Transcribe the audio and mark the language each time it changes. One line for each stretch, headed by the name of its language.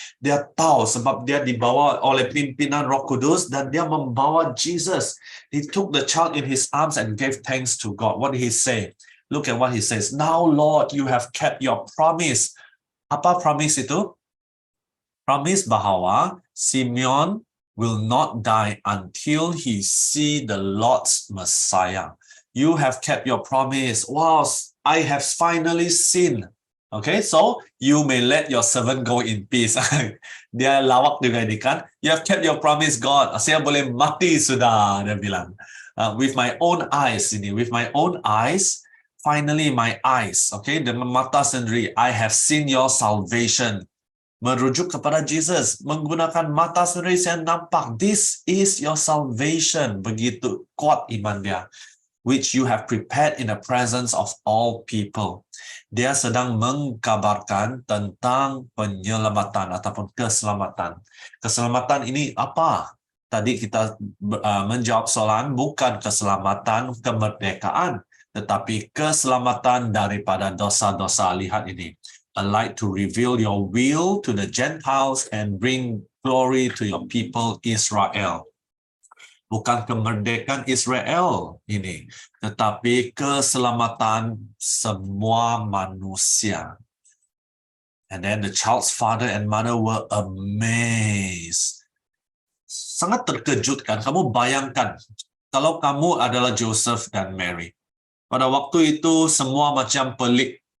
Malay: Dia tahu sebab dia dibawa oleh pimpinan Roh Kudus dan dia membawa Jesus.
English: He took the child in his arms and gave thanks to God. What did he say? Look at what he says. Now, Lord, you have kept your promise.
Malay: Apa promise itu?
English: Promise
Malay: bahwa
English: Simeon will not die until he see the Lord's Messiah. You have kept your promise. Wow, I have finally seen. Okay, so you may let your servant go in peace.
Malay: Dia lawak juga ini kan.
English: You have kept your promise, God.
Malay: Saya boleh mati sudah, dia bilang.
English: With my own eyes ini, with my own eyes, finally my eyes, okay,
Malay: dengan mata sendiri,
English: I have seen your salvation.
Malay: Merujuk kepada Jesus, menggunakan mata sendiri saya nampak,
English: this is your salvation.
Malay: Begitu kuat iman dia.
English: Which you have prepared in the presence of all people.
Malay: Dia sedang mengkabarkan tentang penyelamatan ataupun keselamatan. Keselamatan ini apa? Tadi kita menjawab soalan bukan keselamatan kemerdekaan, tetapi keselamatan daripada dosa-dosa. Lihat ini.
English: A light to reveal your will to the Gentiles and bring glory to your people Israel.
Malay: Bukan kemerdekaan Israel ini, tetapi keselamatan semua manusia.
English: And then the child's father and mother were amazed.
Malay: Sangat terkejut kan? Kamu bayangkan, kalau kamu adalah Joseph dan Mary. Pada waktu itu semua macam pelik.